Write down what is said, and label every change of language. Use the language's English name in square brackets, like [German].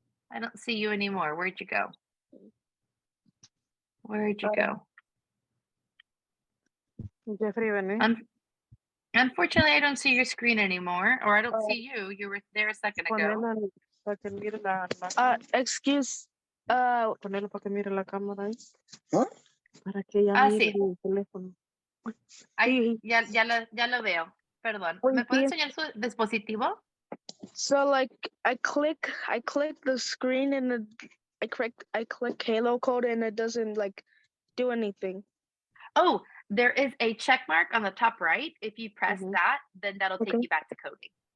[English] I don't see you anymore. Where'd you go? Where'd you go? Jeffrey, Unfortunately, I don't see your screen anymore, or I don't see you. You were there a second ago. Excuse. [Spanish] Ponerlo para que mire la cámara ahí. Para que ella mire Sí. el teléfono. Ay, ya lo veo. Perdón. ¿Me puede enseñar su dispositivo? [English] So like I click the screen and I click Halo code and it doesn't like do anything. Oh, there is a check mark on the top right. If you press that, then that'll take you back to coding.